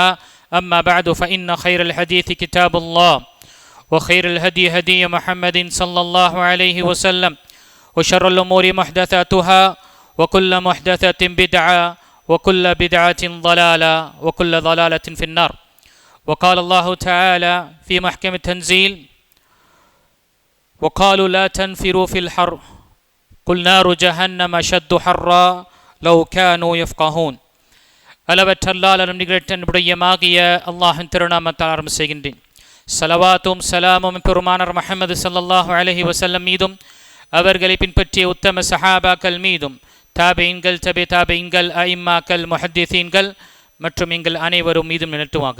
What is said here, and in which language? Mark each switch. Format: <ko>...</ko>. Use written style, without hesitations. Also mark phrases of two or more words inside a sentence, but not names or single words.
<ar>أما بعد فإن خير الحديث كتاب الله وخير الهدي هدي محمد صلى الله عليه وسلم وشر الأمور محدثاتها وكل محدثة بدعة وكل بدعة ضلالة وكل ضلالة في النار. وقال الله تعالى في محكم التنزيل وقالوا لا تنفروا في الحر قل نار جهنم أشد حرا لو كانوا يفقهون.</ar> <ta>அளவற்ற அல்லாஹ்வின் நிகழ்ச்சிய அல்லாஹ்வின் திருநாமத்தால் ஆரம்பம் செய்கின்றேன். ஸலவாத்தும் ஸலாமும் பெருமானார் முஹம்மது</ta> <ar>صلى الله عليه وسلم</ar> <ta>மீதும் அவர்களை பின்பற்றிய உத்தம சஹாபாக்கள் மீதும் தாபீன்கள் தபே தாபீன்கள் அஇம்மாக்கள் முஹத்திஸீன்கள் மற்றும் எங்கள் அனைவரும் மீதும் நிலட்டுவாங்க.</ta>